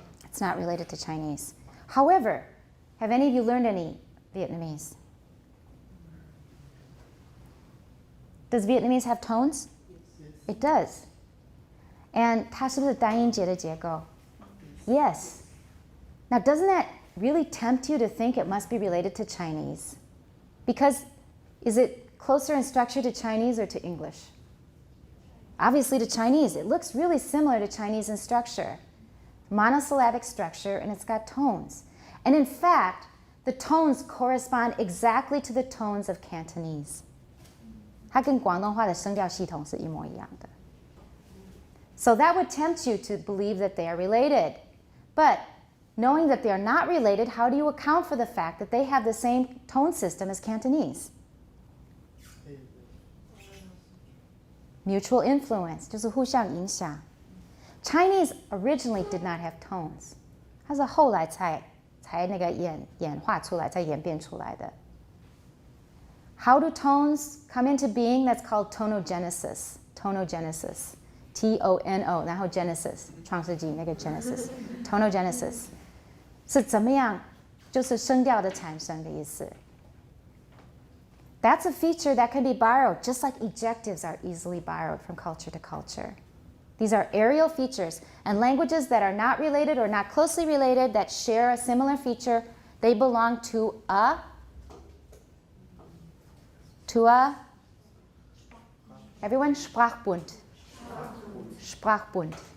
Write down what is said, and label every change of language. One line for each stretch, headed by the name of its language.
English: It's not related to Chinese. However, have any of you learned any Vietnamese? Does Vietnamese have tones? It does. And
Chinese: 它是不是单音节的结构?
English: Yes. Now, doesn't that really tempt you to think it must be related to Chinese? Because is it closer in structure to Chinese or to English? Obviously to Chinese. It looks really similar to Chinese in structure. Monosyllabic structure, and it's got tones. And in fact, the tones correspond exactly to the tones of Cantonese.
Chinese: 它跟广东话的声调系统是一模一样的.
English: So that would tempt you to believe that they are related. But knowing that they are not related, how do you account for the fact that they have the same tone system as Cantonese? Mutual influence,
Chinese: 就是互相影响.
English: Chinese originally did not have tones.
Chinese: 它是后来才那个演化出来，才演变出来的.
English: How do tones come into being? That's called tonogenesis. Tonogenesis.
Chinese: T-O-N-O, 然后 Genesis, 创世纪那个 Genesis. Tonogenesis. 是怎么样？就是声调的产生的意思.
English: That's a feature that can be borrowed, just like ejectives are easily borrowed from culture to culture. These are areal features, and languages that are not related or not closely related that share a similar feature, they belong to a everyone, Sprachbund. Sprachbund.